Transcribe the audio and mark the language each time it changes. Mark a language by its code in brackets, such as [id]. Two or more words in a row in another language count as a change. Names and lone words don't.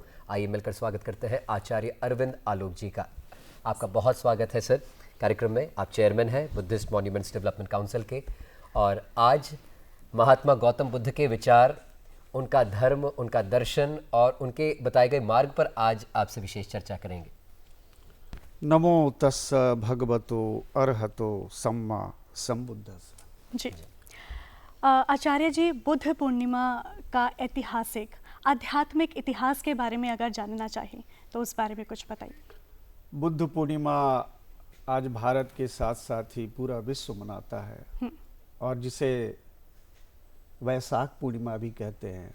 [hi] आइए मिलकर स्वागत करते हैं आचार्य अरविंद आलोक जी का। आपका बहुत स्वागत है सर कार्यक्रम में। आप चेयरमैन हैं बुद्धिस्ट मॉन्यूमेंट्स डेवलपमेंट काउंसिल के और आज महात्मा गौतम बुद्ध के विचार, उनका धर्म, उनका दर्शन और उनके बताए गए मार्ग पर आज आपसे विशेष चर्चा करेंगे। [pi] नमो तस्स भगवतो अरहतो सम्मा संबुद्धस्स। [hi] जी आचार्य जी, बुद्ध पूर्णिमा का ऐतिहासिक आध्यात्मिक इतिहास के बारे में अगर जानना चाहें तो उस बारे में कुछ बताइए। बुद्ध पूर्णिमा आज भारत के साथ साथ ही पूरा विश्व मनाता है और जिसे वैशाख पूर्णिमा भी कहते हैं।